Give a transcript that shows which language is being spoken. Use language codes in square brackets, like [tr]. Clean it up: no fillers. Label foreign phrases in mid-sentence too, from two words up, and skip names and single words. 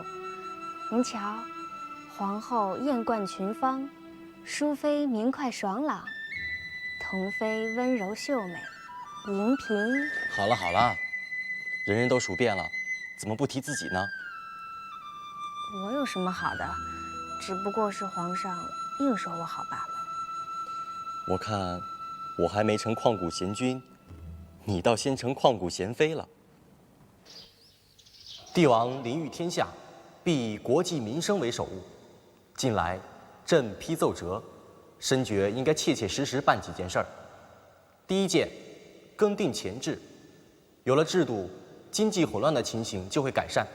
[zh] 您瞧，皇後豔冠群芳，淑妃明快爽朗，童妃溫柔秀美，銀嬪…… 好了好了，人人都數遍了，怎麼不提自己呢？我有什麼好的？只不過是皇上硬說我好罷了。我看我還沒成曠古賢君，你倒先成曠古賢妃了。帝王臨御天下，必以國計民生為首務。近來朕批奏折，深覺應該切切實實辦幾件事兒。第一件，更定錢制，有了制度，經濟混亂的情形就會改善。